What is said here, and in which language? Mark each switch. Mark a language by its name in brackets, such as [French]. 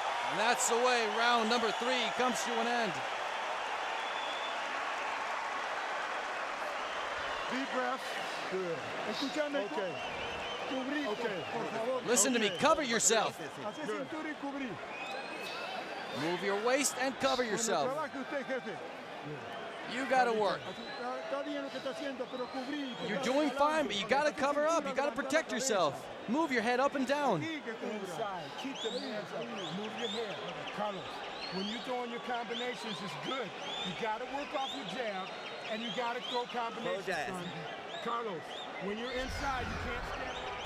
[English] And that's the way round number 3 comes to an end. Deep breath. Good. [Spanish] Escúchame. [English] Okay. [Spanish] Cubrir, [English] okay. [Spanish] Por favor. [English] Listen to me, cover yourself. [Spanish] Hacer cintura y cubrir. [English] Move your waist and cover yourself. [Spanish] Cuando trabaje usted, jefe. [English] You gotta work. [Spanish] Está bien lo que está haciendo, pero cubrir. [English] You're doing fine, but you gotta cover up. You gotta protect yourself. Move your head up and down. Inside. Keep the hands up. Move your head. Carlos, when you're throwing your combinations, it's good. You gotta work off your jab, and you gotta throw combinations, son. Carlos, when you're inside, you can't stand.